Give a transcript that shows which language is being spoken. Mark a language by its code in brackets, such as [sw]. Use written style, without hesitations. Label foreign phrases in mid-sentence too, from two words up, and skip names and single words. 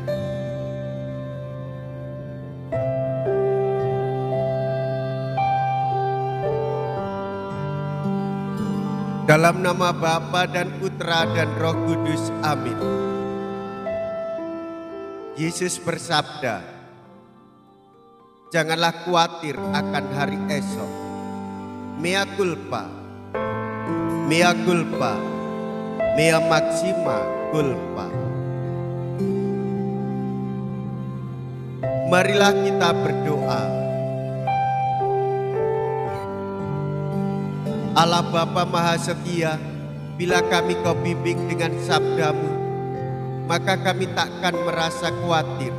[id] Dalam nama Bapa dan Putra dan Roh Kudus, amin. Yesus bersabda, janganlah khawatir akan hari esok. [la] Mea culpa, mea culpa, mea maxima culpa. [id] Marilah kita berdoa. Allah Bapa Maha Setia, bila kami Kau bimbing dengan sabdamu, maka kami takkan merasa khawatir.